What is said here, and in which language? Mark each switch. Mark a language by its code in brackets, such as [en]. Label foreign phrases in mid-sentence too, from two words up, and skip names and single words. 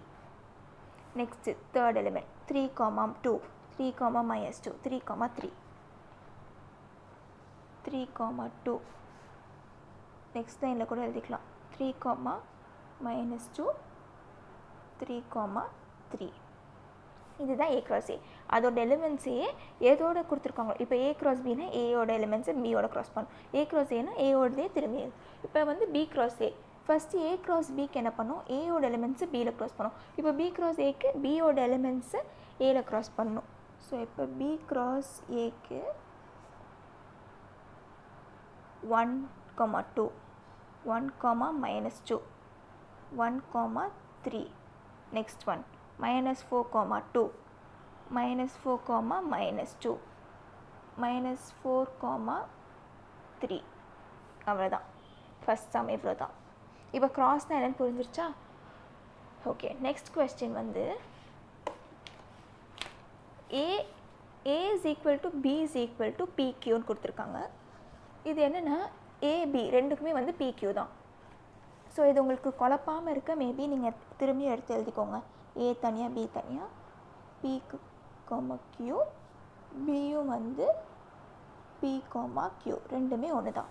[en] next third element 3, 2 3, -2 3, 3 3, 2. next line [ta] கூட எழுதிக்கலாம் 3, -2 3, 3. இதுதான் [en] A cross A. [ta] அதோட எலிமெண்ட்ஸையே ஏதோட கொடுத்துருக்காங்க. இப்போ [en] A cross Bனா [ta] ஏயோட எலிமெண்ட்ஸை பியோட க்ராஸ் பண்ணும். [en] A cross Aனா [ta] ஏயோடதே திரும்பி. இப்போ வந்து [en] B cross A first A cross B [ta] என்ன பண்ணும்? ஏயோட எலிமெண்ட்ஸு பியில் க்ராஸ் பண்ணும். இப்போ [en] B cross Aக்கு [ta] பியோட எலிமெண்ட்ஸு ஏல க்ராஸ் பண்ணணும். ஸோ இப்போ [en] B cross Aக்கு [ta] 1, 2 1, -2 1, 3. [en] next one [ta] -4, 2 -4, -2 -4, 3. அவ்வளோதான் [en] first sum. [ta] இவ்வளோ தான். இப்போ க்ராஸ்னால் என்னென்னு புரிஞ்சிருச்சா? [en] okay, next question [ta] வந்து [en] A is equal to B is equal to PQ [ta] ன்னு கொடுத்துருக்காங்க. இது என்னென்னா AB ரெண்டுக்குமே வந்து PQ தான். ஸோ இது உங்களுக்கு குழப்பாமல் இருக்க மேபி நீங்கள் திரும்பி எடுத்து எழுதிக்கோங்க. A தனியாக B தனியாக, P Q, Bயும் வந்து P Q ரெண்டுமே ஒன்று தான்.